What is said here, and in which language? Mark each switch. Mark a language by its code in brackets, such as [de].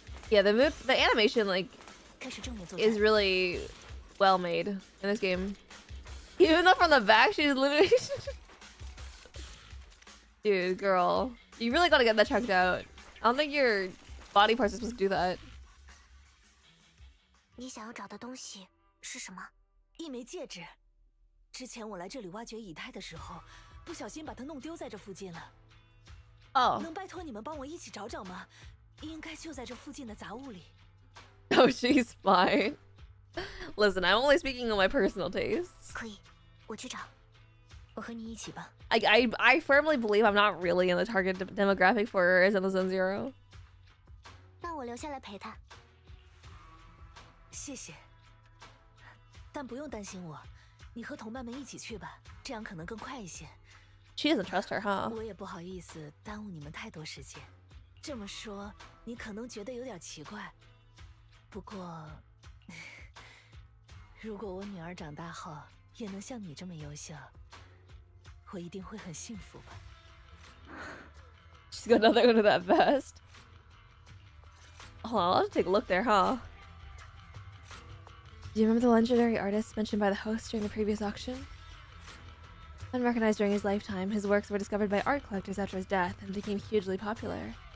[en] Yeah, the animation, like, [zh] 开始正面作战。 [en] is really well made in this game. Even though from the back, she's literally... Dude, girl. You really gotta get that checked out. I don't think your body parts are supposed to do that. [zh] 你想要找的东西是什么？一枚戒指。之前我来这里挖掘以太的时候，不小心把它弄丢在这附近了。 [en] Oh. [zh] 能拜托你们帮我一起找找吗？应该就在这附近的杂物里。 [en] Oh, she's fine. Listen, I'm only speaking of my personal tastes. [zh] 可以，我去找。我和你一起吧。 [en] I firmly believe I'm not really in the target demographic for ZZZ Zero. [zh] 那我留下来陪他。谢谢。但不用担心我，你和同伴们一起去吧，这样可能更快一些。 [en] She doesn't trust her, huh? [zh] 我也不好意思耽误你们太多时间。这么说，你可能觉得有点奇怪。不过，如果我女儿长大后也能像你这么优秀，我一定会很幸福吧。 [en] She's got nothing under that vest. Hold on, I'll have to take a look there, huh? Do you remember the legendary artist mentioned by the host during the previous auction? Unrecognized during his lifetime, his works were discovered by art collectors after his death and became hugely popular.